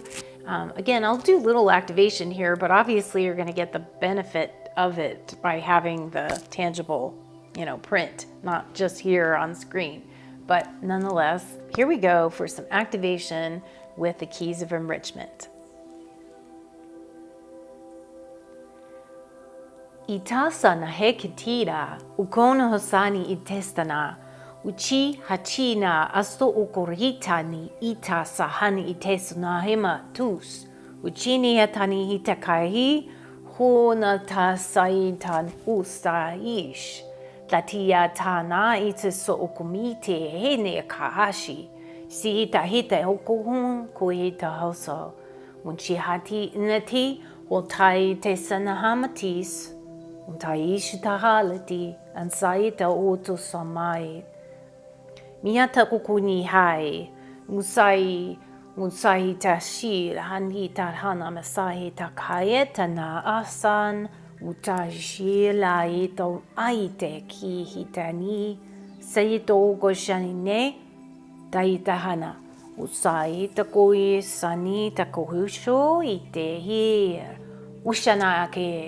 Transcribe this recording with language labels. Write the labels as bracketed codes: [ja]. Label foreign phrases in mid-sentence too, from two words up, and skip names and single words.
[en] Again, I'll do little activation here, but obviously you're going to get the benefit of it by having the tangible, print, not just here on screen. But nonetheless, here we go for some activation with the Keys of Enrichment. Itasa na hekitira, ukono hosani itestana, uchi hachina asto ukorita ni ita sahani itesuna hema tus, uchini hatani hitakahi, hona ta saitan ustaish. Tatia tana itiso ukumite hene kahashi, si ita hita okuhun kuhita hoso, unchi hati inati, wotai tesanahamatis. Untaish tahalati and saita oto samai. Miata kukuni hai, musai tashir hanita hana masai takayeta na asan, utashila ito aite ki hitani, saito goshanine, taitahana, usai takoi sani takohusho ite here, ushanake.